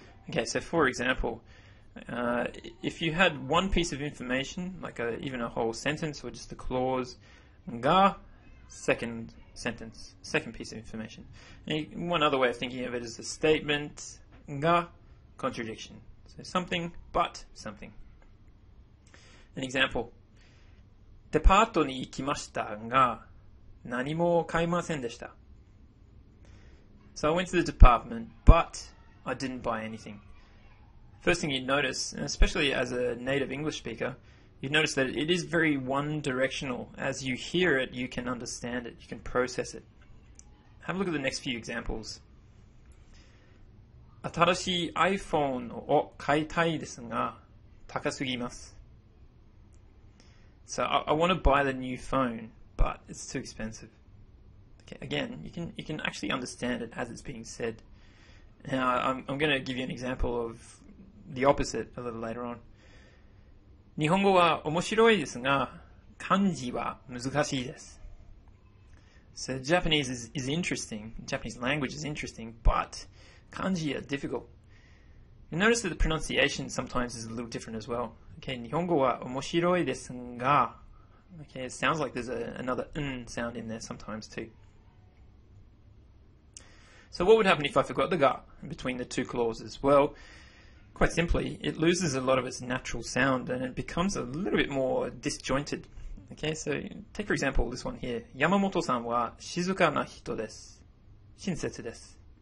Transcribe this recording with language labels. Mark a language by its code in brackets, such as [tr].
[en] Okay, so for example, if you had one piece of information, like even a whole sentence or just a clause, ga, second sentence, second piece of information. And one other way of thinking of it is a statement, ga, contradiction. So something, but something. An example. [ja] デパートに行きましたが、何も買いませんでした。 [en] So I went to the department, but I didn't buy anything. First thing you'd notice, and especially as a native English speaker, you'd notice that it is very one-directional. As you hear it, you can understand it, you can process it. Have a look at the next few examples. [ja] 新しい iPhone を買いたいですが、高すぎます。 [en] So I want to buy the new phone, but it's too expensive. Okay, again, you can actually understand it as it's being said. Now I'm going to give you an example of the opposite a little later on. [ja] 日本語は面白いですが、漢字は難しいです。 [en] So Japanese is interesting. Japanese language is interesting, but kanji are difficult. You notice that the pronunciation sometimes is a little different as well. [ja] Okay, 日本語は面白いですが. [en] Okay, it sounds like there's another n sound in there sometimes too. So what would happen if I forgot the ga between the two clauses? Well, quite simply, it loses a lot of its natural sound and it becomes a little bit more disjointed. Okay, so take for example this one here. [ja] Yamamoto-san wa shizuka na hito desu. Shinsetsu desu.